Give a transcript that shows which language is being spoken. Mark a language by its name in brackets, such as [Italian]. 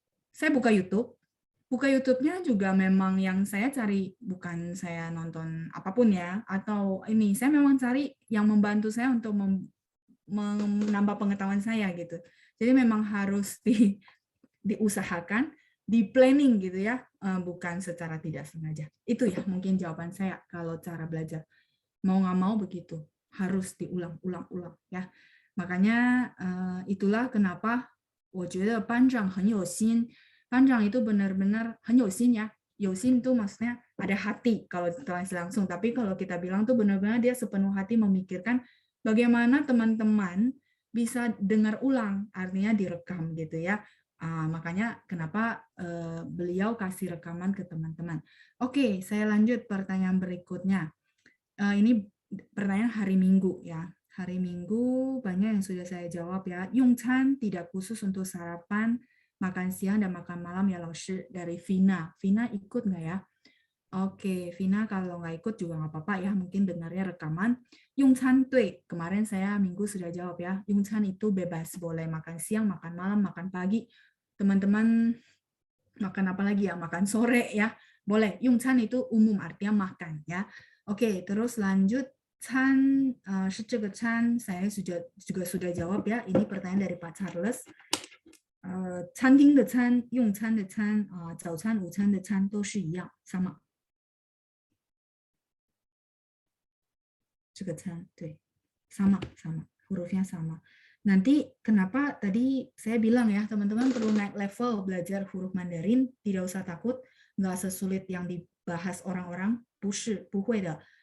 [Indonesian] Saya buka YouTube, YouTube-nya juga memang yang saya cari, bukan saya nonton apapun ya, atau ini, saya memang cari yang membantu saya untuk menambah pengetahuan saya gitu. Jadi memang harus diusahakan, di planning gitu ya, bukan secara tidak sengaja. Itu ya mungkin jawaban saya kalau cara belajar. Mau nggak mau begitu, harus diulang-ulang-ulang ya. Makanya itulah kenapa [Chinese] 我觉得班长很有心. [Indonesian] Panjang itu benar-benar [Chinese] 很有心 [Indonesian] ya. [Chinese] 有心 [Indonesian] itu maksudnya ada hati kalau translate langsung. Tapi kalau kita bilang tuh benar-benar dia sepenuh hati memikirkan bagaimana teman-teman bisa dengar ulang, artinya direkam gitu ya. Makanya kenapa beliau kasih rekaman ke teman-teman. Oke, saya lanjut pertanyaan berikutnya. Ini pertanyaan hari Minggu ya. Hari Minggu banyak yang sudah saya jawab ya. Yongchan tidak khusus untuk sarapan, makan siang dan makan malam ya Laoshi, dari Vina. Vina ikut nggak ya? Oke, Vina kalau nggak ikut juga nggak apa-apa ya. Mungkin dengarnya rekaman. Yongchan tui, kemarin saya Minggu sudah jawab ya. Yongchan itu bebas, boleh makan siang, makan malam, makan pagi. Teman-teman makan apa lagi ya? Makan sore ya. Boleh. Yongchan itu umum artinya makan ya. Oke, terus lanjut. Chan, [Chinese] 是这个 [Indonesian] Chan, saya juga sudah jawab ya. Ini pertanyaan dari Pak Charles. [Chinese] 餐厅的餐、用餐的餐、早餐、午餐的餐都是一样， [Indonesian] sama. [Chinese] 这个餐，对， [Indonesian] sama, hurufnya sama. Nanti kenapa tadi saya bilang ya teman-teman perlu naik level belajar huruf Mandarin, tidak usah takut, nggak sesulit yang dibahas orang-orang, [Chinese] 不会的.